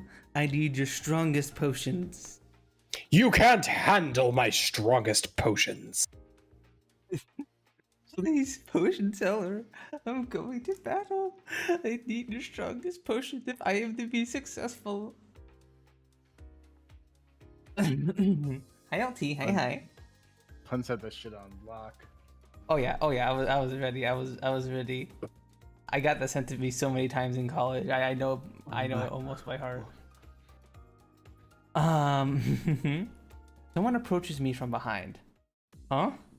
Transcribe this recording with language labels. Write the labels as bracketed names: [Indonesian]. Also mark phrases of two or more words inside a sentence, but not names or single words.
[English] I need your strongest potions. You can't handle my strongest potions. Please, potion seller. I'm going to battle. I need your strongest potion if I am to be successful. Hi, LT. Hi. Pun set this shit on lock. Oh yeah. I was ready. I was ready. I got that sent to me so many times in college. I know it almost by heart. Someone approaches me from behind. Huh?